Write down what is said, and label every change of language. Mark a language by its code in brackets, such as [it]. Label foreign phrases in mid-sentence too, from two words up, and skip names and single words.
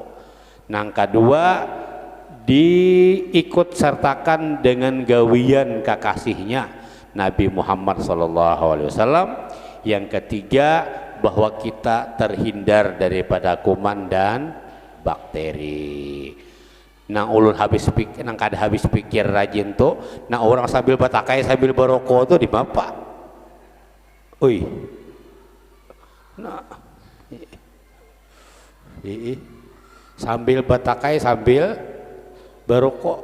[bjn] Nang kedua, diikut sertakan dengan gawian kekasihnya Nabi Muhammad SAW. [id] Yang ketiga, bahwa kita terhindar daripada kuman dan bakteri. [bjn] Nang ulun kada habis pikir rajin tuh, nah orang sambil batakai sambil berokok tuh di bapak. Ui. Nah. Sambil batakai sambil berokok.